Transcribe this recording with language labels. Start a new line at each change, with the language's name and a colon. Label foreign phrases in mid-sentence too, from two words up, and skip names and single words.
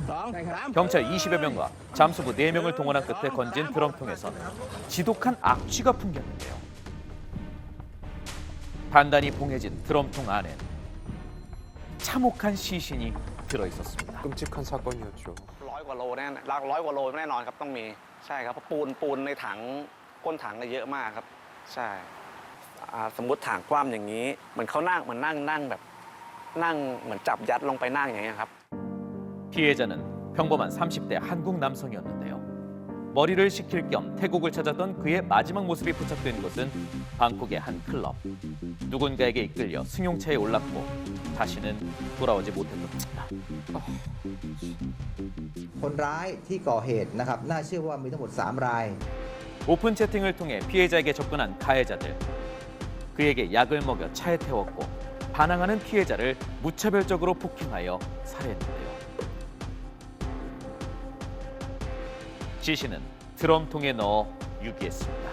Korean: 경찰 20여 명과 잠수부 4명을 동원한 끝에 건진 드럼통에선 지독한 악취가 풍겼는데요. 단단히 봉해진 드럼통 안엔 참혹한 시신이 들어있었습니다. 끔찍한 사건이었죠.
Thai: 100 กว่าโลแน่หลัก100 กว่าโลแน่นอนครับต้องมีใช่ครับเพราะปูนในถังก้นถังเยอะมากครับใช่สมมุติถังคว่ำอย่างนี้เหมือนเขานั่งเหมือนนั่งแบบนั่งเหมือนจับยัดลงไปนั่งอย่างเงี้ยครับ
Korean: 피해자는 평범한 30대 한국 남성이었는데요. 머리를 식힐 겸 태국을 찾았던 그의 마지막 모습이 포착된 곳은 방콕의 한 클럽. 누군가에게 이끌려 승용차에 올랐고 다시는 돌아오지 못했던 겁니다.
Thai: คนร้ายที่ก่อเหตุนะครับน่าเชื่อว่ามีทั้งหมด3 ราย
Korean: 오픈 채팅을 통해 피해자에게 접근한 가해자들. 그에게 약을 먹여 차에 태웠고 반항하는 피해자를 무차별적으로 폭행하여 살해했는데요. 시신은 드럼통에 넣어 유기했습니다.